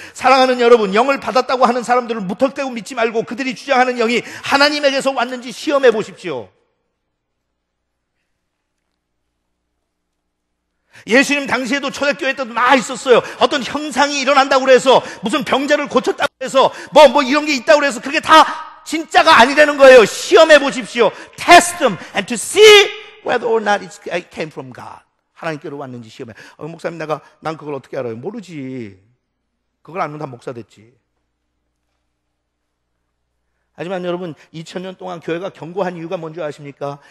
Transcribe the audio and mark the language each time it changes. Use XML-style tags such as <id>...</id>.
<ko>사랑하는 여러분, 영을 받았다고 하는 사람들을 무턱대고 믿지 말고 그들이 주장하는 영이 하나님에게서 왔는지 시험해 보십시오. 예수님 당시에도 초대교회 때도 많이 있었어요. 어떤 형상이 일어난다고 그래서 무슨 병자를 고쳤다고 해서 뭐 이런 게 있다고 그래서 그게 다 진짜가 아니라는 거예요. 시험해 보십시오.</ko> <en>Test them and to see whether or not it came from God.</en> <ko>하나님께로 왔는지 시험해. 목사님 난 그걸 어떻게 알아요? 모르지. 그걸 알면 다 목사 됐지. 하지만 여러분, 2000년 동안 교회가 견고한 이유가 뭔지 아십니까?</ko>